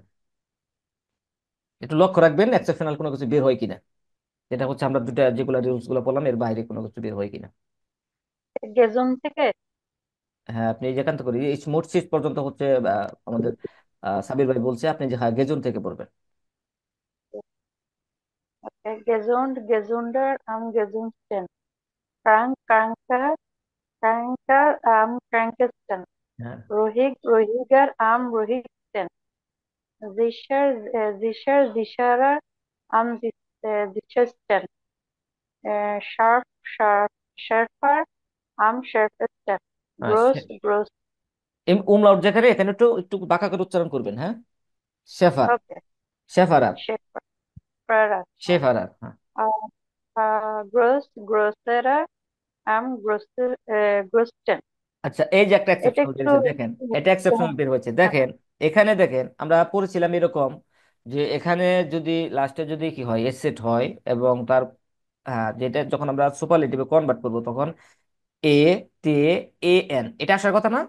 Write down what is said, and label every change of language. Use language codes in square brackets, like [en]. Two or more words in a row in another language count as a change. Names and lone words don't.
[bn] একটু লক্ষ্য রাখবেন এক্সেপশনাল কোনো কিছু বের হয় কিনা। যেটা হচ্ছে আমরা দুটা যেগুলো রুলস গুলো বললাম এর বাইরে কোনো কিছু বের হয় কিনা। গেজম থেকে। হ্যাঁ, আপনি যেখান থেকে এই মোট সিট পর্যন্ত হচ্ছে আমাদের সাবির ভাই বলছে আপনি যে হ্যাঁ গেজুন থেকে পড়বেন। [de] Gesund, gesunder am gesundsten. Krank, kranker am krankesten. [bn] হ্যাঁ, [de] Ruhig, ruhiger am ruhigsten. Sicher, sicherer am sichersten. Scharf, schärfer am schärfsten. Groß, groß. [bn] উমলাউট যেখানে, এখানে একটু একটু বাঁকা করে উচ্চারণ করবেন। হ্যাঁ, শেফার, Okay. [de] শেফারার, Schärfer. [bn] শেফারার, হ্যাঁ। [de] Groß, größerer am größten. [bn] আচ্ছা, এই যে একটা এটা এক্সেপশনাল বের একটু হয়েছে দেখেন, এটা এক্সেপশনাল বের হয়েছে দেখেন। এখানে দেখেন, আমরা পড়েছিলাম এরকম যে এখানে যদি লাস্টে যদি কি হয় এস সেট হয়, এবং তার, হ্যাঁ, যেটা যখন আমরা সুপারলেটিভে কনভার্ট করবো তখন এ, তে, এ, এন এটা আসার কথা না?